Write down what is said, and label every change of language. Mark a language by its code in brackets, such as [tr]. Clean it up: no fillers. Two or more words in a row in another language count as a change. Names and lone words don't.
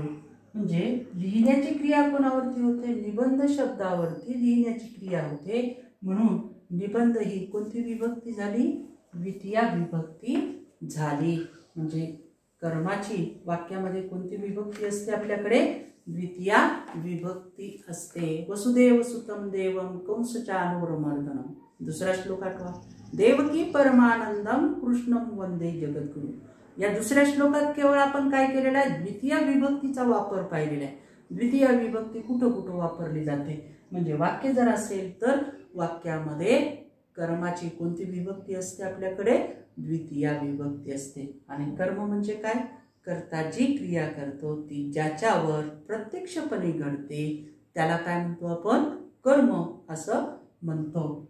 [mr] म्हणजे लिहिण्याची क्रिया कोणावरती होते, निबंध शब्दावरती लिहिण्याची क्रिया होते. म्हणून निबंध ही कोणती विभक्ती झाली, द्वितीया विभक्ती झाली. म्हणजे कर्माची वाक्यामध्ये कोणती विभक्ती असते आपल्याकडे, द्वितीया विभक्ती असते. [sa] वसुदेव सुतं देवं कंसचाणूरमर्दनम. [mr] दुसरा श्लोक आठवा, [sa] देवकी परमानंदम कृष्णं वंदे जगद्गुरु. [mr] या दुसऱ्या श्लोकात केवळ आपण काय केलेलं आहे, द्वितीय विभक्तीचा वापर पाहिलेला आहे. द्वितीय विभक्ती कुठं कुठं वापरली जाते, म्हणजे वाक्य जर असेल तर वाक्यामध्ये कर्माची कोणती विभक्ती असते आपल्याकडे, द्वितीय विभक्ती असते. आणि कर्म म्हणजे काय, कर्ता जी क्रिया करतो ती ज्याच्यावर प्रत्यक्षपणे घडते त्याला काय म्हणतो आपण, कर्म असं म्हणतो.